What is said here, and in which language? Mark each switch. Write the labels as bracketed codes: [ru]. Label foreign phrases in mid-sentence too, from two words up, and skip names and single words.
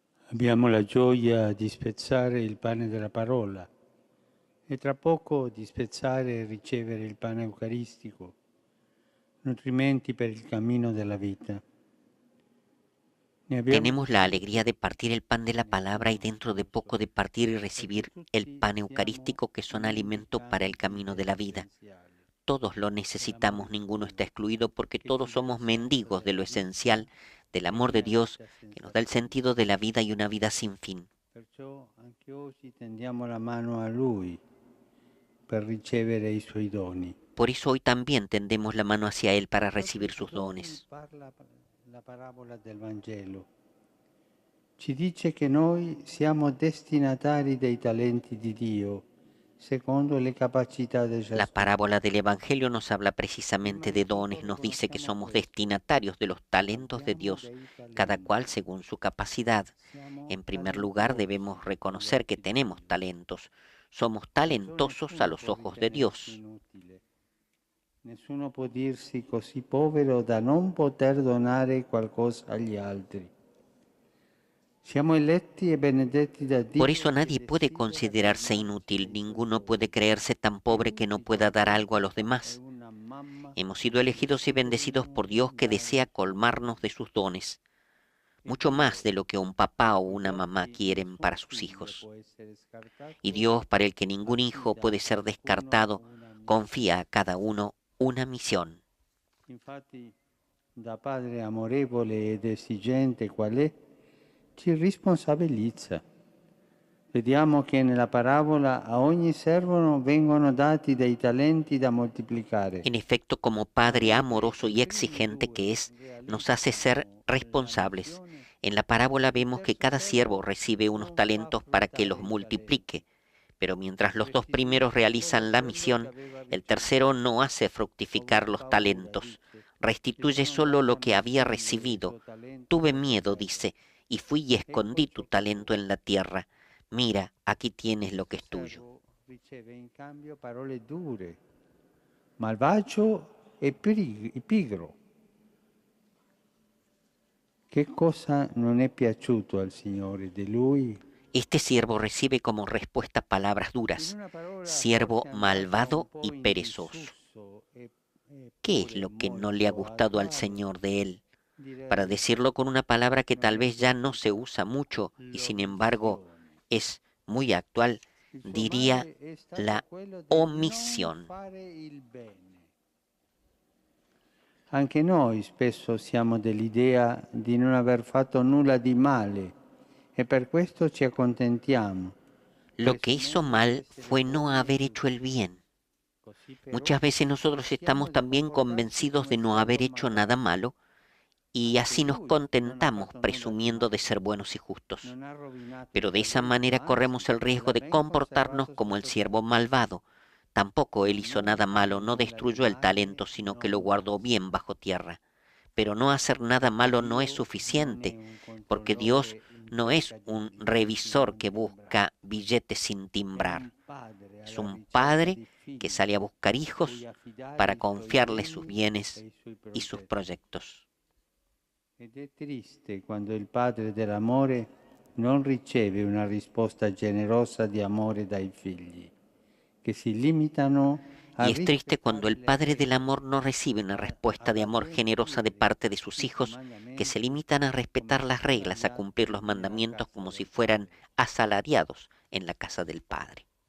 [it] Abbiamo la gioia di spezzare il pane della parola e tra poco di spezzare e ricevere il pane eucaristico, nutrimenti per il cammino della vita. [es] Tenemos la alegría de partir el pan de la palabra y dentro de poco de partir y recibir el pan eucarístico, que son alimento para el camino de la vida. Todos lo necesitamos, ninguno está excluido, porque todos somos mendigos de lo esencial, del amor de Dios, que nos da el sentido de la vida y una vida sin fin. [it] Perciò anche oggi tendiamo la mano a Lui per ricevere i Suoi doni. [es] Por eso hoy también tendemos la mano hacia Él para recibir sus dones. [it] La parabola del Vangelo ci dice che noi siamo destinatari dei talenti di Dio, secondo le capacità di ciascuno. [es] La parábola del Evangelio nos habla precisamente de dones, nos dice que somos destinatarios de los talentos de Dios, cada cual según su capacidad. En primer lugar, debemos reconocer que tenemos talentos. Somos talentosos a los ojos de Dios. [it] Nessuno può dirsi così povero da non poter donare qualcosa agli altri. Siamo eletti e benedetti da Dio. [es] Por eso nadie puede considerarse inútil, ninguno puede creerse tan pobre que no pueda dar algo a los demás. Hemos sido elegidos y bendecidos por Dios, que desea colmarnos de sus dones, mucho más de lo que un papá o una mamá quieren para sus hijos. Y Dios, para el que ningún hijo puede ser descartado, confía a cada uno una misión. [it] Infatti, da padre amorevole ed esigente qual è, ci responsabilizza. Vediamo che nella parabola a ogni servo vengono dati dei talenti da moltiplicare. [es] En efecto, como Padre amoroso y exigente que es, nos hace ser responsables. En la parábola vemos que cada siervo recibe unos talentos para que los multiplique, pero mientras los dos primeros realizan la misión, el tercero no hace fructificar los talentos, restituye solo lo que había recibido. Tuve miedo, dice, y fui y escondí tu talento en la tierra. Mira, aquí tienes lo que es tuyo. [it] Riceve in cambio parole dure, malvagio e pigro. Che cosa non è piaciuto al Signore di Lui? [es] Este siervo recibe como respuesta palabras duras, siervo malvado y perezoso. ¿Qué es lo que no le ha gustado al Señor de él? Para decirlo con una palabra que tal vez ya no se usa mucho y sin embargo es muy actual, diría la omisión. [it] Anche noi spesso siamo dell'idea di non aver fatto nulla di male e per questo ci accontentiamo. [es] Lo que hizo mal fue no haber hecho el bien. Muchas veces nosotros estamos también convencidos de no haber hecho nada malo y así nos contentamos presumiendo de ser buenos y justos. Pero de esa manera corremos el riesgo de comportarnos como el siervo malvado. Tampoco él hizo nada malo, no destruyó el talento, sino que lo guardó bien bajo tierra. Pero no hacer nada malo no es suficiente, porque Dios no es un revisor que busca billetes sin timbrar. Es un padre que sale a buscar hijos para confiarles sus bienes y sus proyectos. [it] Ed è triste quando il padre dell'amore non riceve una risposta generosa di amore dai figli, che si limitano a [es] Y es triste cuando el Padre del amor no recibe una respuesta de amor generosa de parte de sus hijos, que se limitan a respetar las reglas, a cumplir los mandamientos como si fueran asalariados en la casa del Padre.